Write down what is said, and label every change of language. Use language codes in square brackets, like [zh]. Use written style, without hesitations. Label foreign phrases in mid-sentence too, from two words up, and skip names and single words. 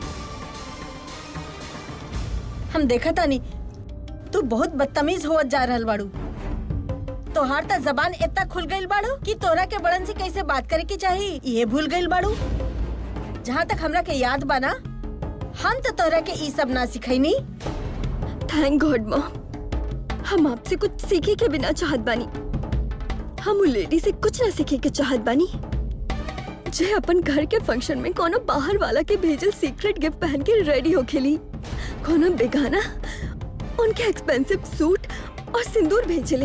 [bho] हम देखा तानी तू बहुत बदतमीज होत जा रहल बाड़ू। तोहार ता जबान इतना खुल गईल बाड़ू कि तोरा के बड़न से कैसे बात करे की चाहिए ये भूल गईल बाड़ू। जहाँ तक हमरा के याद बा ना, हम तो तोरा के ई सब ना सिखैनी। [en] Thank God Mom, [bho] हम आपसे कुछ सीखे के बिना चाहत बानी। हम उ लेडी से कुछ ना सीखे के चाहत बानी जे अपन घर के फंक्शन में कोनो बाहर वाला के भेजल [en] secret gift [bho] पहन के रेडी हो खेली। कोनो बेगाना उनके [en] expensive suit [bho] और सिंदूर भेजले।